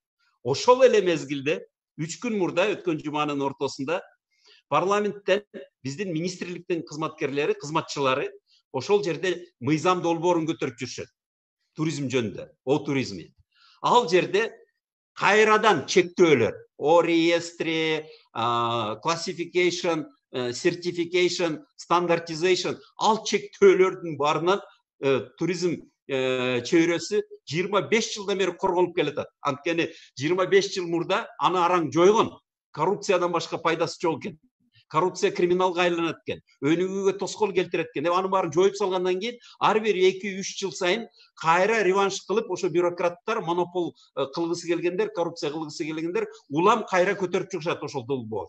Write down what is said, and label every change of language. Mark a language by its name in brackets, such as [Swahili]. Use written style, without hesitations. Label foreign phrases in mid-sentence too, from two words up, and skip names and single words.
[Kyrgyz] Ошол эле мезгилде 3 күн мурда өткөн жуманын ортосунда парламенттен биздин министрликтин кызматкерлери, кызматчылары ошол жерде мыйзам долбоорун көтөрүп жүрүшөт. Туризм жөнүндө, [Russian] о туризми. [Kyrgyz] Ал жерде кайрадан чектөөлөр, [Russian] о реестре, [English] classification, certification, standardization, [Kyrgyz] ал чектөөлөрдүн барынан туризм чөйрөсү 25 жылдан бери корголуп келатат. Анткени 25 жыл мурда аны араң жойгон. Коррупциядан башка пайдасы жок экен. Коррупция криминалга айланат экен. Өнүгүүгө тоскоол келтирет экен. Аны баарын жоюп салгандан кийин ар бир 2-3 жыл сайын кайра реванш кылып, ошо бюрократтар, монопол кылгысы келгендер, коррупция кылгысы келгендер улам кайра көтөрүп чыгышат ошол долбоор.